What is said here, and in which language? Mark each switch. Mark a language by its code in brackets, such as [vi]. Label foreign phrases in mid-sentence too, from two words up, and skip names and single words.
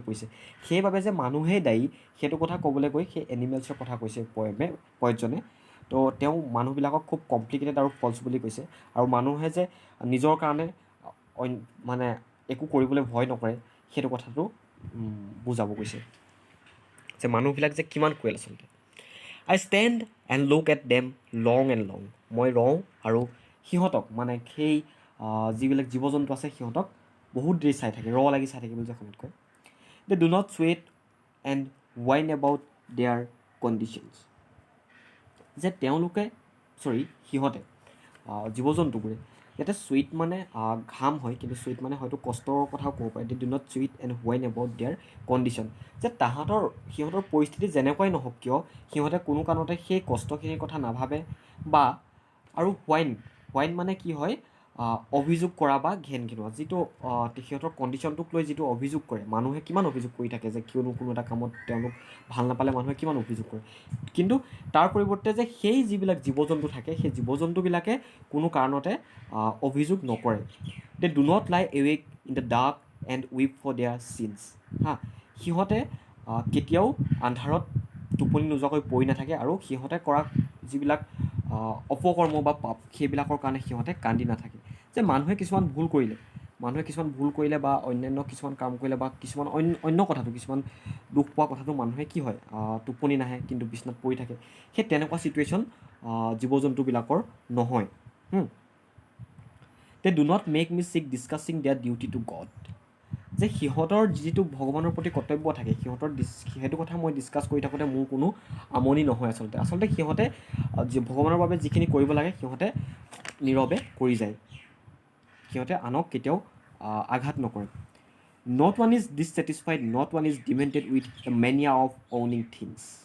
[as] পৰিছে সেইবাবে যে মানুহেই দায়ী সেইটো কথা ক'বলৈ গৈ সেই এনিমেলছৰ কথা কৈছে পয়েটজনে তো তেওঁ মানুহবিলাকক খুব কমপ্লিকেটেড আৰু ফল্ছ বুলি কৈছে আৰু মানুহে যে নিজৰ কাৰণে মানে একো কৰিবলৈ ভয় নকৰে সেইটো কথাটো বুজাব গৈছে যে মানুহবিলাক যে কিমান ক্ৰুৱেল আচলতে [en] I stand and look at them long and long. [as] মই ৰওঁ আৰু সিহঁতক মানে সেই যিবিলাক জীৱ জন্তু আছে সিহঁতক বহুত দেৰি চাই থাকে লাগি চাই থাকে বুলি যে অসমত কয় [en] They do not sweat and whine about their conditions. [as] যে তেওঁলোকে সিহঁতে জীৱ জন্তুবোৰে ইয়াতে চুইট মানে ঘাম হয় কিন্তু চুইট মানে হয়তো কষ্টৰ কথাও ক'ব পাৰে [en] They do not sweat and whine about their condition. [as] যে সিহঁতৰ পৰিস্থিতি যেনেকুৱাই নহওক কিয় সিহঁতে কোনো কাৰণতে সেই কষ্টখিনিৰ কথা নাভাবে বা আৰু হোৱাইন মানে কি হয় অভিযোগ কৰা বা ঘেনোৱা যিটো সিহঁতৰ কণ্ডিশ্যনটোক লৈ যিটো অভিযোগ কৰে মানুহে কিমান অভিযোগ কৰি থাকে যে কিয়নো কোনো এটা কামত তেওঁলোক ভাল নাপালে মানুহে কিমান অভিযোগ কৰে কিন্তু তাৰ পৰিৱৰ্তে যে সেই যিবিলাক জীৱ জন্তু থাকে সেই জীৱ জন্তুবিলাকে কোনো কাৰণতে অভিযোগ নকৰে [en] They do not lie awake in the dark and weep for their sins. [as] সিহঁতে কেতিয়াও আন্ধাৰত টোপনি নোযোৱাকৈ পৰি নাথাকে আৰু সিহঁতে কৰা যিবিলাক অপকৰ্ম বা পাপ সেইবিলাকৰ কাৰণে সিহঁতে কান্দি নাথাকে যে মানুহে কিছুমান ভুল কৰিলে বা অন্যান্য কিছুমান কাম কৰিলে বা কিছুমান অন্য কথাটো কিছুমান দুখ পোৱা কথাটো মানুহে কি হয় টোপনি নাহে কিন্তু বিচনাত পৰি থাকে সেই তেনেকুৱা ছিটুৱেশ্যন জীৱ জন্তুবিলাকৰ নহয় [en] They do not make me sick discussing their duty to God. [as] যে সিহঁতৰ যিটো ভগৱানৰ প্ৰতি কৰ্তব্য থাকে সিহঁতৰ সেইটো কথা মই ডিছকাছ কৰি থাকোঁতে মোৰ কোনো আমনি নহয় আচলতে সিহঁতে ভগৱানৰ বাবে যিখিনি কৰিব লাগে সিহঁতে নীৰৱে কৰি যায়, সিহঁতে আনক কেতিয়াও আঘাত নকৰে। [en] Not one is dissatisfied, not one is demented with the mania of owning things.